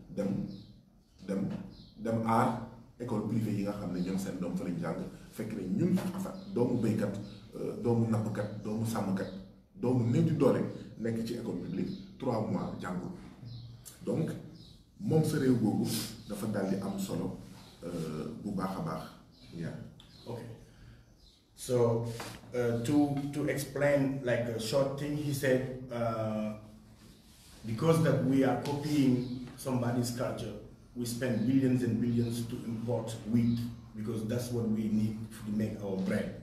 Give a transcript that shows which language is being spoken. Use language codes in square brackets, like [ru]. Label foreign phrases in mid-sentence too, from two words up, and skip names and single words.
[wo] dem aar [fr] école privée [wo] yi nga xam ne ñoom seen doom fa lañ jàng fekk ne ñun enfin doomu béykat doomu nappkat doomu sàmmkat doomu néew di doole nekk ci [fr] école publique [wo] 3 mois jàngul donc moom sa réew boobu dafa daal di am solo bu baax a baax. [en] Yeah. Okay. So to explain like a short thing, he said because that we are copying somebody's culture, we spend billions and billions to import wheat because that's what we need to make our bread.